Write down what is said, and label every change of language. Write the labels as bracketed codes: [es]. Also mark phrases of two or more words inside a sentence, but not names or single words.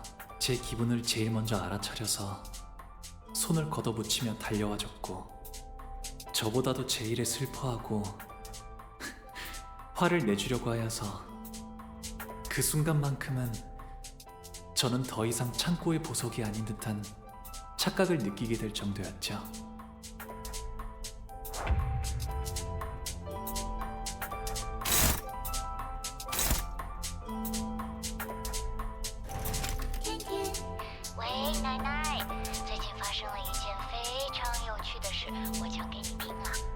[ko] 제 기분을 제일 먼저 알아차려서 손을 걷어붙이며 달려와줬고, 저보다도 제 일에 슬퍼하고 화를 내주려고 하여서 그 순간만큼은 저는 더 이상 창고의 보석이 아닌 듯한 착각을 느끼게 될 정도였죠. [zh] 喂，奶奶，最近发生了一件非常有趣的事，我讲给你听啊。